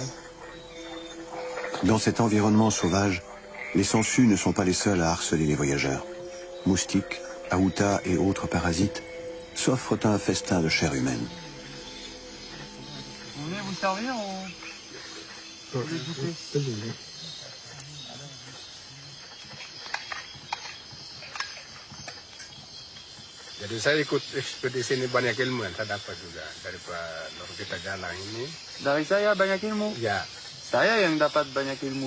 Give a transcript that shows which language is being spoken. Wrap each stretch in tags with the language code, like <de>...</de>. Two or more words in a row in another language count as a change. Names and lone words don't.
<fr>Dans cet environnement sauvage, les sangsues ne sont pas les seuls à harceler les voyageurs. Moustiques, aoutas et autres parasites s'offrent un festin de chair humaine. Vous voulez vous servir ou vous voulez goûter?</fr> <id>Jadi saya ikut ekspedisi ini banyak ilmu yang saya dapat juga dari Pak kita jalan ini. Dari saya banyak ilmu? Ya. Saya yang dapat banyak ilmu.</id>